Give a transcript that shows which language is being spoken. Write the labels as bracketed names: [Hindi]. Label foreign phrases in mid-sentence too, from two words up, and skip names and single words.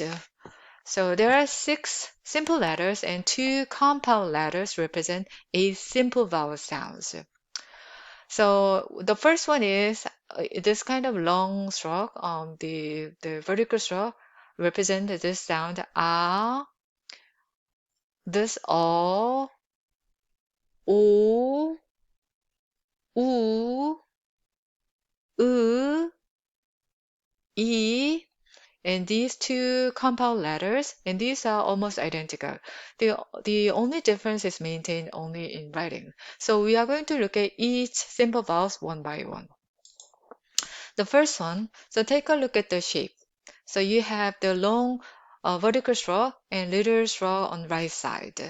[English] So there are 6 simple letters and 2 compound letters represent 8 simple vowel sounds. So the first one is this kind of long stroke. The vertical stroke represent this sound ah, this o, o, u, u, e, and these 2 compound letters, and these are almost identical. The only difference is maintained only in writing. So we are going to look at each simple vowels one by one. The first one, so take a look at the shape. So you have the long vertical stroke and little stroke on right side.